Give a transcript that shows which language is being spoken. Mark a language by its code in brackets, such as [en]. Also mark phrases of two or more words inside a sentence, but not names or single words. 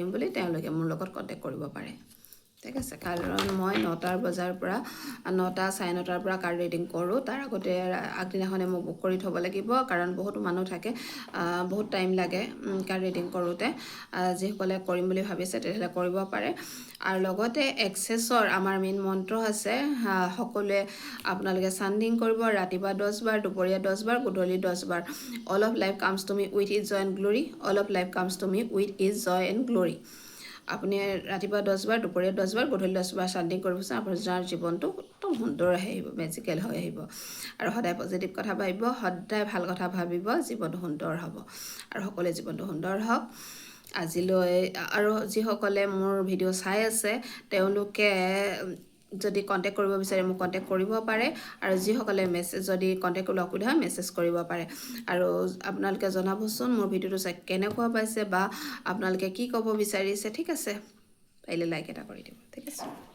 [as] বুলি তেওঁলোকে মোৰ লগত কণ্টেক্ট কৰিব পাৰে ঠিক আছে কাৰণ মই 9টাৰ বজাৰ পৰা 9টা 9:30 পৰা [en] card reading [as] কৰোঁ তাৰ আগতে আগদিনাখনে মোক বুক কৰি থ'ব লাগিব কাৰণ বহুতো মানুহ থাকে বহুত টাইম লাগে [en] card reading [as] কৰোঁতে যিসকলে কৰিম বুলি ভাবিছে তেতিয়াহ'লে কৰিব পাৰে আৰু লগতে এক্সেছৰ আমাৰ মেইন মন্ত্ৰ আছে সকলোৱে আপোনালোকে চান্ডিং কৰিব ৰাতিপুৱা 10 বাৰ দুপৰীয়া 10 বাৰ গধূলি 10 বাৰ [en] all of life comes to me with ease joy and glory all of life comes to me with ease joy and glory [as] আপুনি ৰাতিপুৱা 10 বাৰ দুপৰীয়া 10 বাৰ গধূলি 10 বাৰ চান্ডিং কৰিবচোন আপোনাৰ জীৱনটো একদম সুন্দৰ আহিব মেজিকেল হৈ আহিব আৰু সদায় পজিটিভ কথা ভাবিব সদায় ভাল কথা ভাবিব জীৱনটো সুন্দৰ হ'ব আৰু সকলোৱে জীৱনটো সুন্দৰ হওক আজিলৈ আৰু যিসকলে মোৰ ভিডিঅ' চাই আছে তেওঁলোকে যদি কণ্টেক্ট কৰিব বিচাৰে মোক কণ্টেক্ট কৰিব পাৰে আৰু যিসকলে মেছেজ যদি কণ্টেক্ট কৰিবলৈ অসুবিধা হয় মেছেজ কৰিব পাৰে আৰু আপোনালোকে জনাবচোন মোৰ ভিডিঅ'টো চাই কেনেকুৱা পাইছে বা আপোনালোকে কি ক'ব বিচাৰিছে ঠিক আছে পাৰিলে লাইক এটা কৰি দিব ঠিক আছে